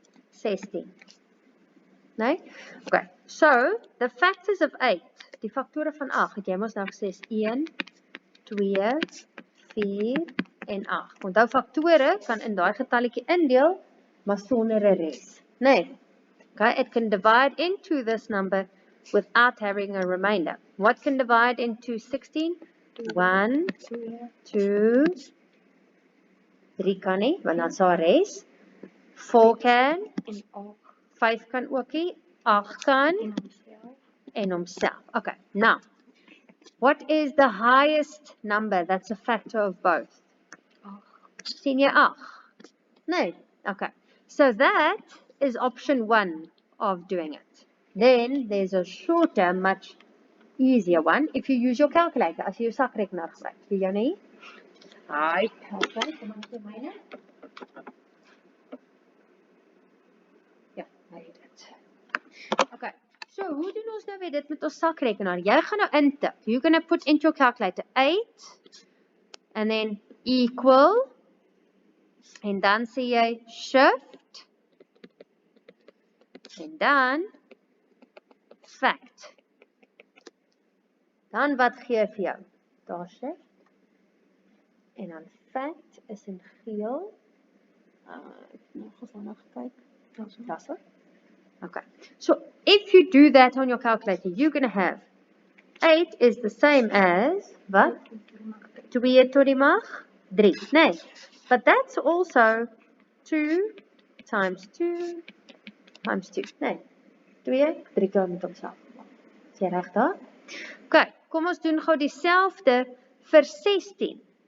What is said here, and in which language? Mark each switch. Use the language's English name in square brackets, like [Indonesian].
[Afrikaans] 16. Nee? [English] Okay, so the factors of 8, [Afrikaans] die faktore van 8, het jy mos nou gesê is 1, 2, 4 en 8. Onthou faktore kan in daai getalletjie indeel, maar sonder 'n res. Nee. [English] Okay, it can divide into this number without having a remainder. What can divide into 16? [Afrikaans] 1, 2, 3 kan nie, want dan sal res. 4 kan, 5 kan ook nie, 8 kan, en homself. [English] Okay, now, what is the highest number that's a factor of both? [Afrikaans] Sien jy 8? [English] No. Okay, so that is option 1 of doing it. Then there's a shorter, much easier one if you use your calculator. [Afrikaans] As jy jou sakrekenaar gebruik. Wie jou nie? Hi, okay, kom ons doen myne. Ja, hy het dit. Okay, so hoe doen ons nou weer dit met ons sakrekenaar? Jy gaan nou intik. [English] You're going to put into your calculator 8 and then equal [Afrikaans] en dan sê jy shift en dan fact. Dan wat gee vir jou? Daar shift. En dan fact is in geel. Ek het nou gevannig gekyk. [English] That's it. Okay. So if you do that on your calculator, you're going to have 8 is the same as wat? [Afrikaans] 2 tot die mag 3. [English] Nee. But that's also 2 times 2 times 2. [Afrikaans] Nee. 2, 3 keer met homself. Is jy reg daar? Okay, kom ons doen gou dieselfde vir 16.